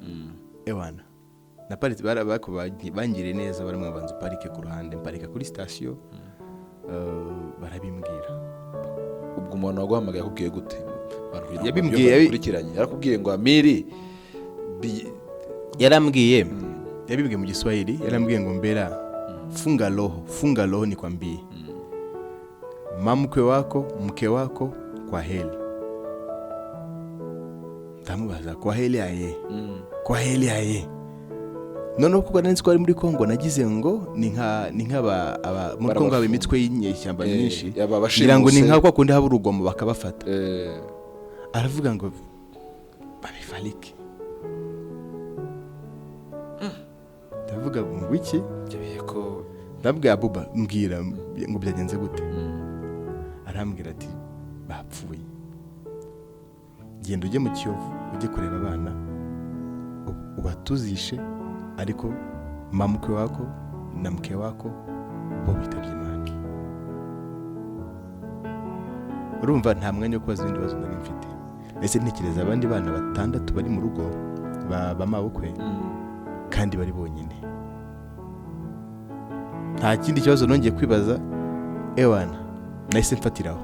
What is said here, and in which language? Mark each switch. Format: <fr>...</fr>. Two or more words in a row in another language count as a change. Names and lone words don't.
<rw>Na parite bangiriye neza, baramwe banza parike ku ruhande, mparika kuri station, barabimbwira. Ubwo umuntu waguhamagaye akubwiye gute? yabimbwiye yarakubwiye ngo Amiri yarambwiye yabimbwiye mu Kiswahili yarambwiye ngo Mbera</rw> <sw>funga roho nikwambie mke wako kwa heli.</sw> <rw>Ndamubaza</rw> <sw>kwa heli aye kwa heli aye</sw> <rw>noneho kuko nari twari muri Kongo nagize ngo ni nka muri Kongo haba imitwe y'inyeshyamba nyinshi ngira ngo ni nka kwa kundi haba urugomo bakabafata aravuga ngo babifariki. Ndavuga ngo iki ko ndabwira Buba mbwira ngo byagenze gute. Arambwira ati bapfuye, genda ujye mu Kiyovu ujye kureba abana ubatuzishe, ariko</rw> <sw>mke wako na mke wako</sw> <rw>bo bitabye Imana. Urumva nta mwanya wo kubaza ibindi bibazo nari mfite. Ese ntekereza abandi bana 6 bari mu rugo bamabukwe kandi bari bonyine. Nta kindi kibazo nongeye kwibaza ewana nahise mfatiraho.</rw>